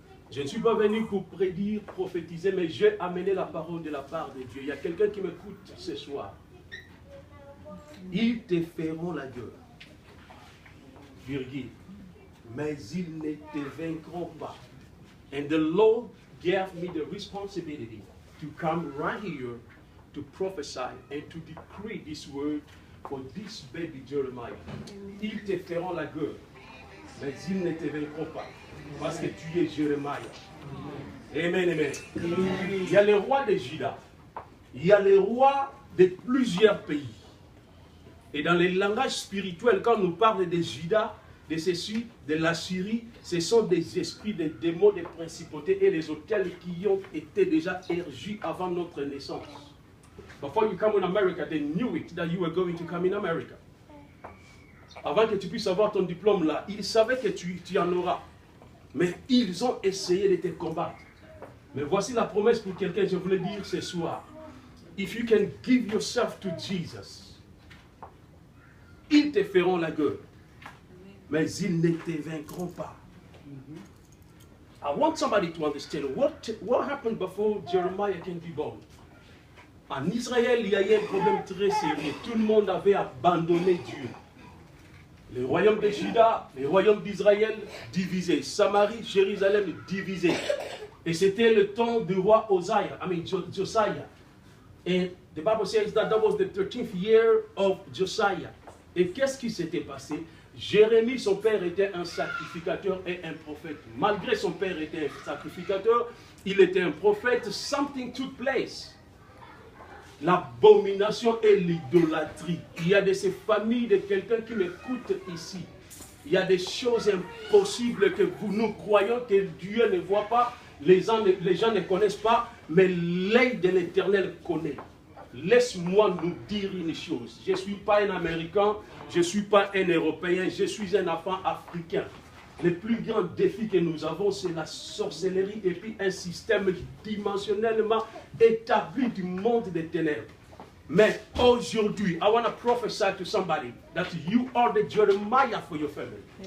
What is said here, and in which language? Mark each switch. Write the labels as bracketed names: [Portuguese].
[French] Je ne suis pas venu pour prédire, prophétiser, mais j'ai amené la parole de la part de Dieu. Il y a quelqu'un qui m'écoute ce soir. Ils te feront la guerre, virgule, mais ils ne te vaincront pas. [English] And the Lord gave me the responsibility to come right here to prophesy and to decree this word for this baby Jeremiah. [French] Ils te feront la guerre, mais ils ne te vaincront pas. Parce que tu es Jérémie. Amen, amen. Il y a les rois de Juda. Il y a les rois de plusieurs pays. Et dans les langages spirituels, quand on nous parle de Juda, de ceci, de la Syrie, ce sont des esprits, des démons, des principautés et les hôtels qui ont été déjà érigés avant notre naissance. [English] Before you come in America, they knew it that you were going to come in America. [French] Avant que tu puisses avoir ton diplôme là, ils savaient que tu en auras. Mais ils ont essayé de te combattre. Mais voici la promesse pour quelqu'un, je voulais dire ce soir. [English] If you can give yourself to Jesus, [French] ils te feront la guerre, mais ils ne te vaincront pas. [English] I want somebody to understand what happened before Jeremiah can be born. [French] En Israël, il y a eu un problème très sérieux. Tout le monde avait abandonné Dieu. Le royaume de Juda, le royaume d'Israël divisé. Samarie, Jérusalem divisé. Et c'était le temps du roi Josiah. [English] Et the Bible says that was the 13th year of Josiah. [French] Et qu'est-ce qui s'était passé? Jérémie, son père, était un sacrificateur et un prophète. Malgré son père était un sacrificateur, il était un prophète. [English] Something took place. [French] L'abomination et l'idolâtrie. Il y a de ces familles de quelqu'un qui m'écoute ici. Il y a des choses impossibles que nous croyons que Dieu ne voit pas, les gens ne connaissent pas, mais l'œil de l'Éternel connaît. Laisse-moi nous dire une chose. Je ne suis pas un Américain, je ne suis pas un Européen, je suis un enfant africain. Le plus grand défi que nous avons, c'est la sorcellerie et puis un système dimensionnellement établi du monde des ténèbres. Mais aujourd'hui, [English] I want to prophesy to somebody that you are the Jeremiah for your family.